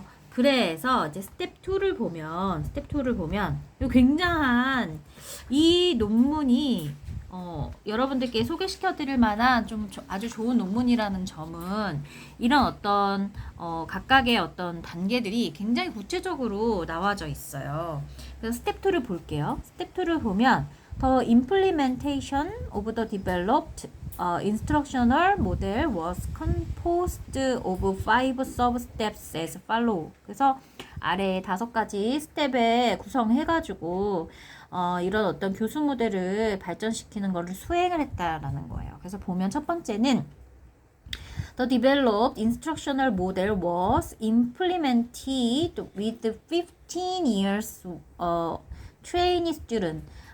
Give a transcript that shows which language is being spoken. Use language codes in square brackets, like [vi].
[ko] 그래서 이제 스텝 2를 보면 굉장한 이 논문이 여러분들께 소개시켜 드릴 만한 좀 아주 좋은 논문이라는 점은 이런 어떤 각각의 어떤 단계들이 굉장히 구체적으로 나와져 있어요. 그래서 스텝 2를 볼게요. 스텝 2를 보면 [en] The implementation of the developed instructional model was composed of 5 sub-steps as follow. [ko] 그래서 아래 5가지 스텝에 구성해가지고 이런 어떤 교수 모델을 발전시키는 것을 수행을 했다라는 거예요. 그래서 보면 첫 번째는 [en] The developed instructional model was implemented with 15 years trainee student.